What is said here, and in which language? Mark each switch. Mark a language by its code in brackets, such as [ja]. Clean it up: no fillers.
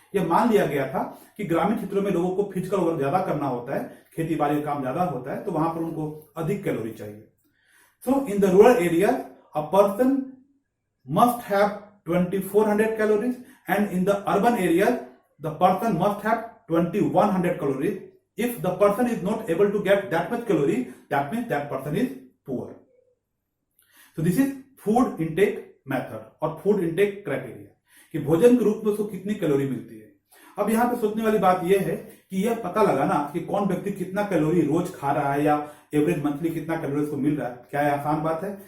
[hi] यह मान लिया गया था कि ग्रामीण क्षेत्रों में लोगों को फिजिकल वर्क ज्यादा करना होता है, खेती बाड़ी का काम ज्यादा होता है, तो वहां पर उनको अधिक कैलोरी चाहिए। [en] So in the rural area a person must have 2400 calories and in the urban area the person must have 2100 calories if the person is not able to get that much calorie, that means that person is poor. So this is food intake method [hi] और [en] food intake criteria [hi] कि भोजन के रूप में उसको कितनी calorie मिलती है। अब यहाँ पे सोचने वाली बात यह है कि यह पता लगाना कि कौन व्यक्ति कितना कैलोरी रोज खा रहा है या एवरेज मंथली कितना कैलोरी उसको मिल रहा है, क्या यह आसान बात है?